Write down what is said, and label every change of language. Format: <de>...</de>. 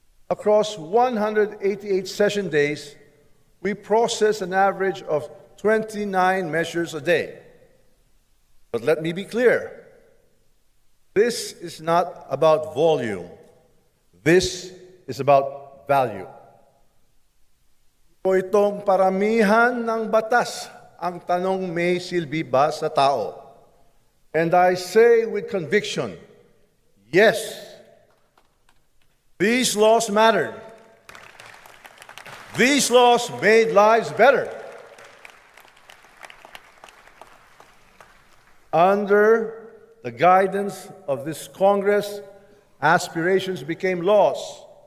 <en>Across 188 session days, we processed an average of 29 measures a day. But let me be clear, this is not about volume. This is about value.</en> <tl>O itong paramihan ng batas, ang tanong may silbi ba sa tao?</tl> <en>And I say with conviction, yes, these laws mattered. These laws made lives better. Under the guidance of this Congress, aspirations became laws.</en>